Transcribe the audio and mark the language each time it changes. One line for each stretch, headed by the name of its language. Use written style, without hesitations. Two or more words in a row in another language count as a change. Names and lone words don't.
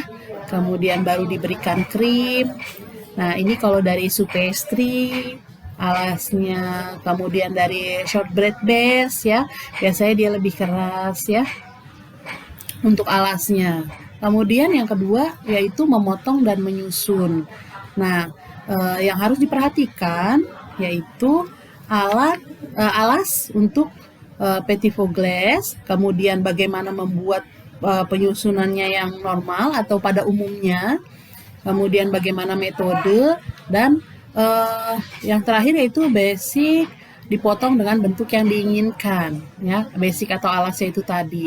Indonesian: Kemudian baru diberikan krim. Nah, ini kalau dari pastry, alasnya, kemudian dari
English: shortbread base
Indonesian: ya, biasanya dia lebih keras ya untuk alasnya. Kemudian yang kedua yaitu memotong dan menyusun. Nah, yang harus diperhatikan yaitu alas untuk
French: petit pot glace,
Indonesian: kemudian bagaimana membuat penyusunannya yang normal atau pada umumnya, kemudian bagaimana metode, dan yang terakhir yaitu basic dipotong dengan bentuk yang diinginkan ya, basic atau alasnya itu tadi.